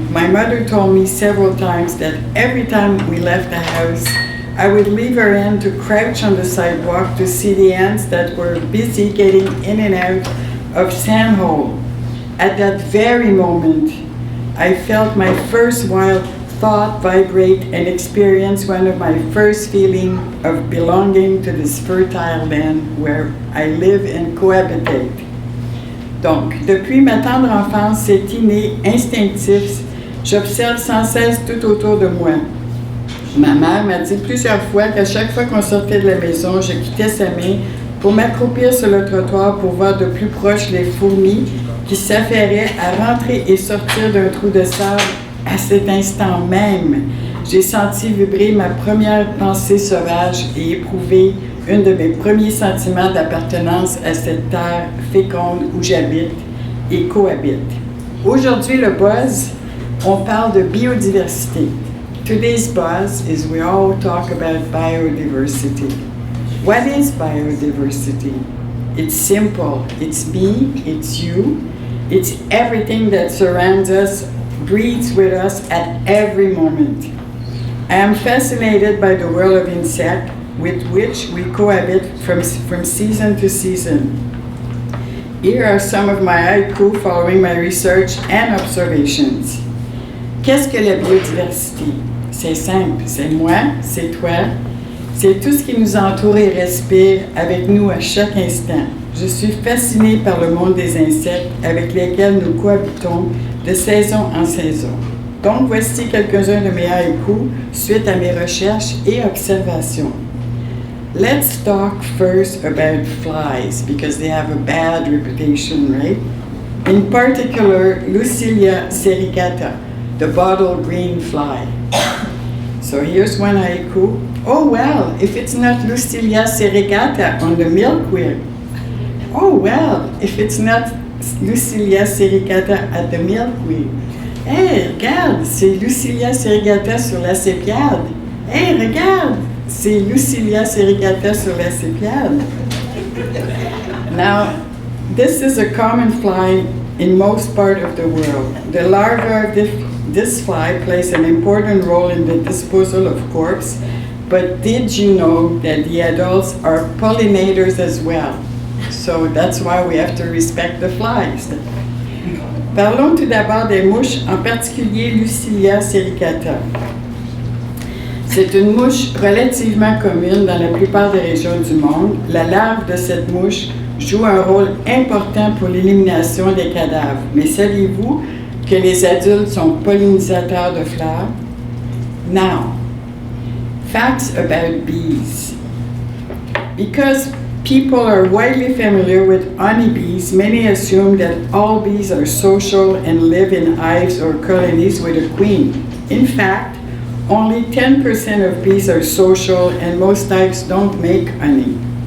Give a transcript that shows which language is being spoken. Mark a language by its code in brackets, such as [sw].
[en] My mother told me several times that every time we left the house, I would leave her hand to crouch on the sidewalk to see the ants that were busy getting in and out of sandhole. At that very moment, I felt my first wild thought vibrate and experience one of my first feeling of belonging to this fertile land where I live and cohabitate. [fr] Donc, depuis ma tendre enfance, c'est inné, instinctif, j'observe sans cesse tout autour de moi. Ma mère m'a dit plusieurs fois qu'à chaque fois qu'on sortait de la maison, je quittais sa main pour m'accroupir sur le trottoir pour voir de plus proche les fourmis qui s'affairaient à rentrer et sortir d'un trou de sable. À cet instant même, j'ai senti vibrer ma première pensée sauvage et éprouvé un de mes premiers sentiments d'appartenance à cette terre féconde où j'habite et cohabite. Aujourd'hui, le buzz, on parle de biodiversité. [en] Today's buzz is we all talk about biodiversity. What is biodiversity? It's simple. It's me, it's you, it's everything that surrounds us, breathes with us at every moment. I am fascinated by the world of insects, with which we cohabit from season to season. Here are some of my haiku following my research and observations. [fr] Qu'est-ce que la biodiversité? C'est simple, c'est moi, c'est toi, c'est tout ce qui nous entoure et respire avec nous à chaque instant. Je suis fascinée par le monde des insectes avec lesquels nous cohabitons de saison en saison. Donc voici quelques-uns de mes haïkus suite à mes recherches et observations. [en] Let's talk first about flies because they have a bad reputation, right? In particular, Lucilia sericata, the bottle green fly. So here's one haiku. Oh well, if it's not Lucilia sericata on the milkweed. Oh well, if it's not Lucilia sericata at the milkweed. [fr] Hey, regarde, c'est Lucilia sericata sur la sépiade. Hey, regarde, c'est Lucilia sericata sur la sépiade. [en] Now, this is a common fly in most part of the world. The larva of this fly plays an important role in the disposal of corpses But did you know that the adults are pollinators as well? So that's why we have to respect the flies. [fr] Parlons tout d'abord des mouches, en particulier Lucilia sericata. C'est une mouche relativement commune dans la plupart des régions du monde. La larve de cette mouche joue un rôle important pour l'élimination des cadavres. Mais saviez-vous que les adultes sont pollinisateurs de fleurs? [en] Now, facts about bees. Because people are widely familiar with honeybees, many assume that all bees are social and live in hives or colonies with a queen. In fact, only 10% of bees are social and most types don't make honey.